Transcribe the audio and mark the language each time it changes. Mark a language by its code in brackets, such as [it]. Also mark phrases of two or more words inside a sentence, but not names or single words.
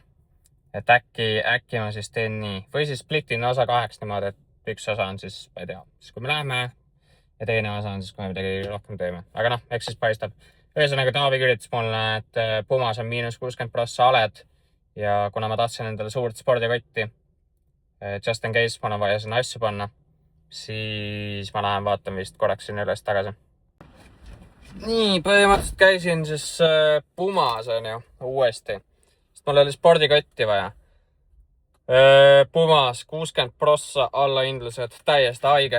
[et] Et äkki ma siis teen nii. Või siis splitin osa 2 niimoodi, et üks osa on siis, ma ei tea, siis kui me läheme ja teine osa on siis, kui me midagi rohkem teeme. Aga noh, eks siis paistab. Ühesõnaga Taavi kirjutas mulle, et Pumas on -60% aled ja kuna ma tahtsin endale suurt spordikotti, [en] just in case [et] mul on vaja sinna asju panna, siis ma lähen vaatan vist korraks sinna üles tagasi. Nii, põhimõtteliselt käisin siis Pumas on ju uuesti, sest mul oli spordikotti vaja. Pumas 60% allahindlused, täiesti haige.